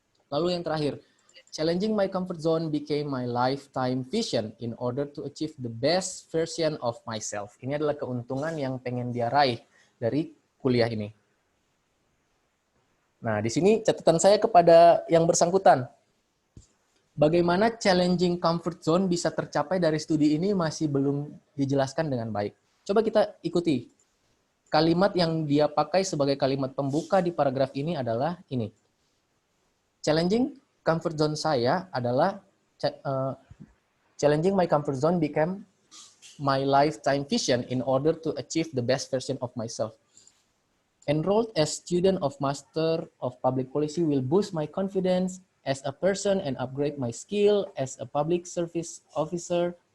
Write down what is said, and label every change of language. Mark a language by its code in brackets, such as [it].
[id] Lalu yang terakhir, [en] challenging my comfort zone became my lifetime vision in order to achieve the best version of myself. [id] Ini adalah keuntungan yang pengen dia raih dari kuliah ini. Nah, di sini catatan saya kepada yang bersangkutan. Bagaimana [en] challenging comfort zone [id] bisa tercapai dari studi ini masih belum dijelaskan dengan baik. Coba kita ikuti. Kalimat yang dia pakai sebagai kalimat pembuka di paragraf ini adalah ini. [en] Challenging comfort zone [id] saya adalah [en] challenging my comfort zone became my lifetime vision in order to achieve the best version of myself. Enrolled as student of Master of Public Policy will boost my confidence as a person and upgrade my skill as a public service officer.